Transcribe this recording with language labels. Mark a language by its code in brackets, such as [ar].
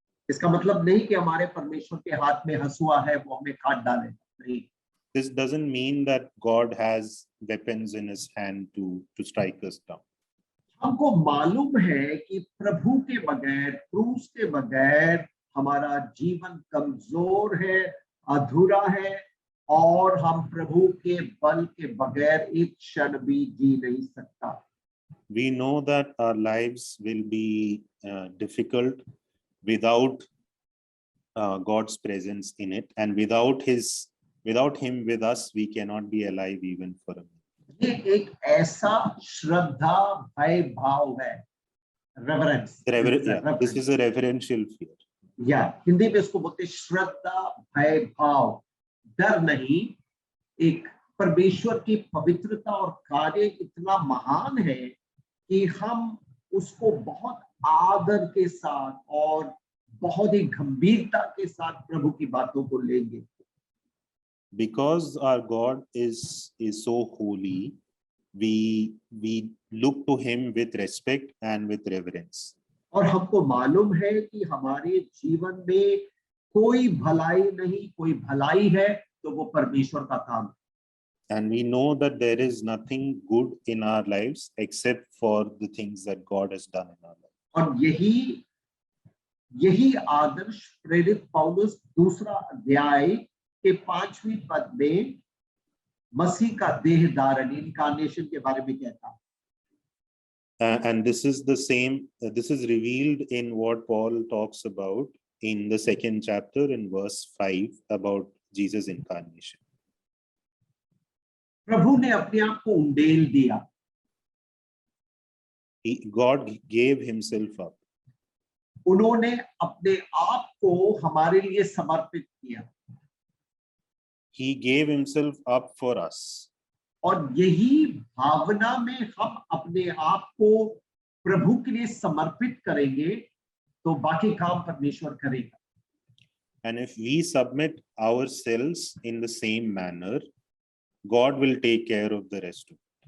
[hi] इसका मतलब नहीं कि हमारे परमेश्वर के हाथ में हंसुआ है वो हमें काट डाले, नहीं। [en] This doesn't mean that God has weapons in his hand to strike us down. [hi] हमको मालूम है कि प्रभु के बगैर, क्रूस के बगैर हमारा जीवन कमजोर है, अधूरा है, और हम प्रभु के बल के बगैर एक क्षण भी जी नहीं सकता। [en] We know that our lives will be difficult without God's presence in it, and without him with us we cannot be alive even for a minute. [hi] ये एक ऐसा श्रद्धा भय भाव है, reverence. [en] This is a reverential fear. [hi] या हिंदी में इसको बोलते श्रद्धा भय भाव, डर नहीं। एक परमेश्वर की पवित्रता और कार्य इतना महान है कि हम उसको बहुत आदर के साथ और बहुत ही गंभीरता के साथ प्रभु की बातों को लेंगे। [en] Because our God is so holy, we look to him with respect and with reverence. [hi] और हमको मालूम है कि हमारे जीवन में कोई भलाई नहीं, कोई भलाई है तो वो परमेश्वर का काम है। [en] And we know that there is nothing good in our lives except for the things that God has done in our life. [hi] और यही आदर्श प्रेरित पौलुस दूसरा अध्याय के 5वीं पद में मसीह का देह धारण, इनकार्नेशन के बारे में कहता है। [en] And this is the same, this is revealed in what Paul talks about in the 2nd chapter in verse 5 about Jesus' incarnation. [hi] प्रभु ने अपने आप को उंडेल दिया। [en] God gave himself up. [hi] उन्होंने अपने आप को हमारे लिए समर्पित किया। [en] He gave himself up for us. [hi] और यही भावना में हम अपने आप को प्रभु के लिए समर्पित करेंगे तो बाकी काम परमेश्वर करेगा। [en] And if we submit ourselves in the same manner, God will take care of the rest of it.